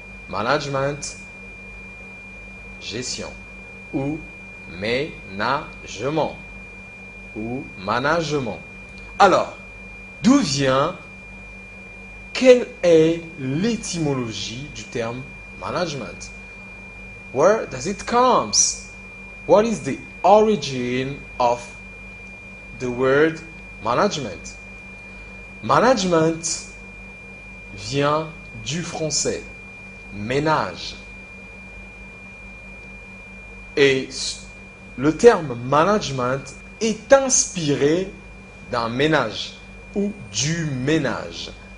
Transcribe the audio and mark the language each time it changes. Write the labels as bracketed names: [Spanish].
[French] Management, gestion. Ou ménagement. Ou management. Alors, d'où vient, quelle est l'étymologie du terme management? [English] Where does it come? What is the origin of the word management? [French] Management vient du français ménage. Et le terme management est inspiré d'un ménage ou du ménage.